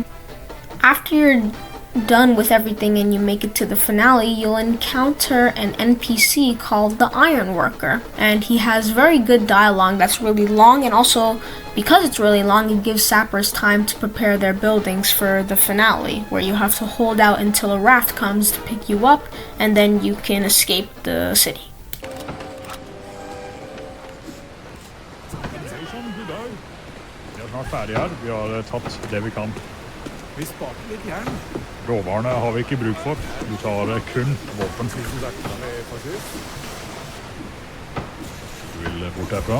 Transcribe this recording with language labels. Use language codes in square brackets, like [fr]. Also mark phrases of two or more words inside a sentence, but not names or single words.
[en] After you're done with everything and you make it to the finale, you'll encounter an NPC called the Ironworker, and he has very good dialogue that's really long, and also because it's really long, it gives sappers time to prepare their buildings for the finale, where you have to hold out until a raft comes to pick you up, and then you can escape the city. [no] Vi er snart ferdige her. Vi har tatt det vi kan. Vi sparte litt jern. Råvarene har vi ikke bruk for. Du tar kun våpen. Du vil bort herfra?